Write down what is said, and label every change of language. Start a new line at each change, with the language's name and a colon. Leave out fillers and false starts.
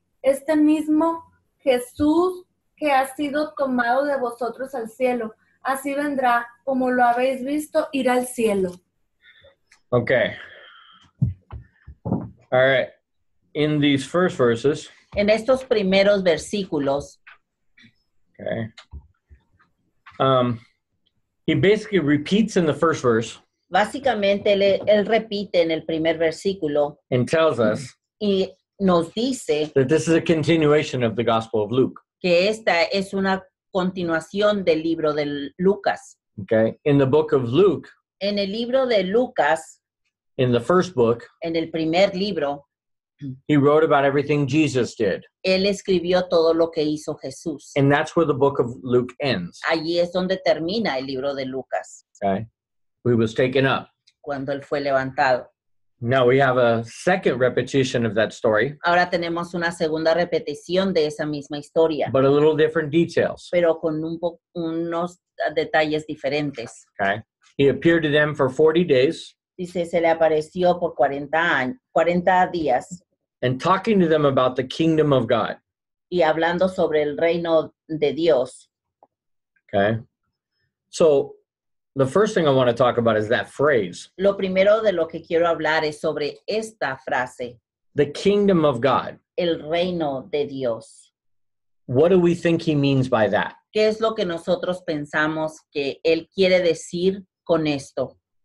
Spanish: Este mismo Jesús que ha sido tomado de vosotros al cielo, así vendrá, como lo habéis visto, ir al cielo.
English: Okay. All right. In these first verses,
Spanish: En estos primeros versículos,
English: okay, he basically repeats in the first verse
Spanish: básicamente él repite en el primer versículo
English: and tells us
Spanish: y nos dice
English: that this is a continuation of the Gospel of Luke.
Spanish: que esta es una continuación del libro de Lucas.
English: Okay. In the book of Luke,
Spanish: En el libro de Lucas,
English: in the first book,
Spanish: en el primer libro,
English: he wrote about everything Jesus did.
Spanish: él escribió todo lo que hizo Jesús.
English: And that's where the book of Luke ends.
Spanish: Allí es donde termina el libro de Lucas,
English: Okay. He was taken up.
Spanish: cuando él fue levantado.
English: Now we have a second repetition of that story,
Spanish: Ahora tenemos una segunda repetición de esa misma historia,
English: but a little different details.
Spanish: pero con unos detalles diferentes.
English: Okay. He appeared to them for 40 days
Spanish: Dice, se le apareció por 40 días
English: and talking to them about the kingdom of God.
Spanish: y hablando sobre el reino de Dios.
English: Okay. So the first thing I want to talk about is that phrase,
Spanish: Lo primero de lo que quiero hablar es sobre esta frase,
English: the kingdom of God.
Spanish: el reino de Dios.
English: What do we think he means by that?
Spanish: ¿Qué es lo que nosotros pensamos que él quiere decir con esto?